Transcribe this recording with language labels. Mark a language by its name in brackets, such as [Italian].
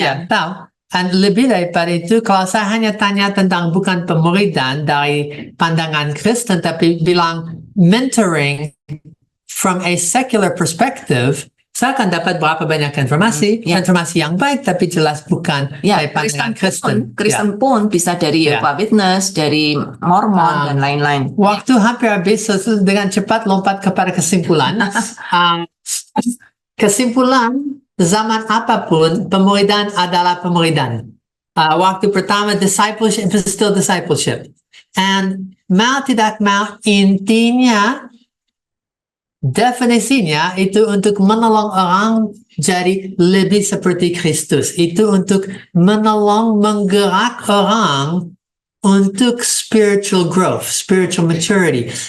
[Indonesian] ya, tahu. Dan lebih daripada itu, kalau saya hanya tanya tentang bukan pemuridan dari pandangan Kristen, tapi bilang [English] mentoring from a secular perspective, [Indonesian] saya akan dapat berapa banyak informasi, informasi yang baik, tapi jelas bukan dari pandangan Kristen. Kristen pun bisa dari Jehovah Witness, dari Mormon, dan lain-lain. Waktu hampir habis, dengan cepat lompat kepada kesimpulan. Kesimpulan, zaman apapun, pemuridan adalah pemuridan. Waktu pertama, [English] discipleship is still discipleship. [Indonesian] And mau tidak mau, intinya, definisinya itu untuk menolong orang jadi lebih seperti Kristus. Itu untuk menolong menggerak orang untuk [English] spiritual growth, spiritual maturity.